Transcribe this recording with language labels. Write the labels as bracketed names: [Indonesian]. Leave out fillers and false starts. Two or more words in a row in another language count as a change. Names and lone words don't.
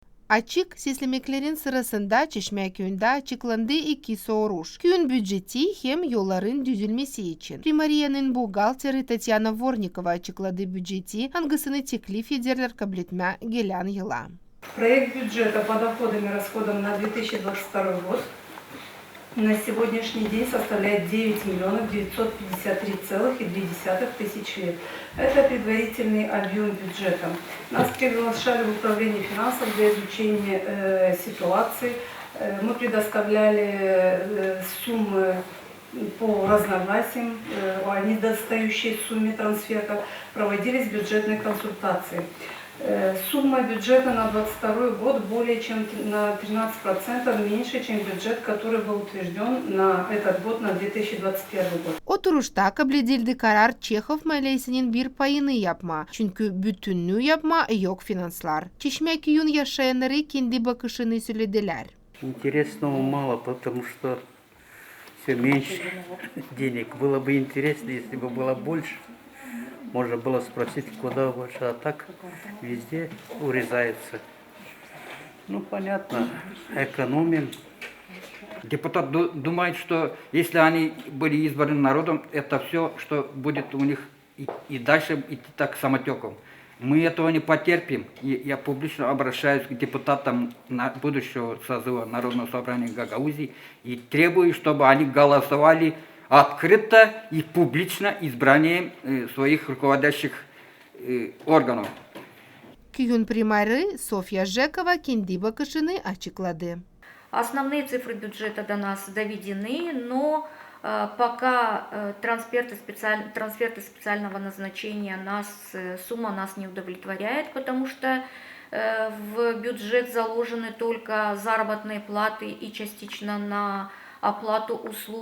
[Gagauz] Açık seslemeklerin sırasında Çeşme köyünde açıklandı iki soruş. Köyün bütçeti hem yolların düzülmesi için. Primariyanın buğgalteri Tatyana Vornikova açıkladı bütçeti, hangisini teklif ederler kabul etme gelen yıla. [Russian] Проект бюджета по доходам и расходам на 2022 год на сегодняшний день составляет 9 миллионов 953,2 тысяч лет. Это предварительный объем бюджета. Нас приглашали в управление финансов для изучения ситуации. Мы предоставляли суммы по разногласиям о недостающей сумме трансфертов, проводились бюджетные консультации. Сумма бюджета на 2022 год более чем на 13% меньше, чем бюджет, который был утвержден на этот год, на 2021 gод. [Gagauz] Oturuşta kabul edildi karar Çexov maliyesinin bir payını yapma. Çünkü bütünlüğü yapma yok finanslar. Çeşme köyün yaşayanları kendi bakışını söylediler. [Russian] Интересного мало, потому что все меньше денег. Было бы интересно, если бы было больше. Можно было спросить, куда больше, а так везде урезается. Ну, понятно, экономим. Депутат думает, что если они были избраны народом, это все, что будет у них и дальше идти так самотеком. Мы этого не потерпим. И я публично обращаюсь к депутатам будущего созыва Народного собрания Гагаузии и требую, чтобы они голосовали открыто и публично избранием своих руководящих органов. [Gagauz] Köyün primarı Sofya Жекова kendi bakışını açıkladı. [Russian] Основные цифры бюджета до нас доведены, но пока трансферты специального назначения сумма нас не удовлетворяет, потому что в бюджет заложены только заработные платы и частично на оплату услуг.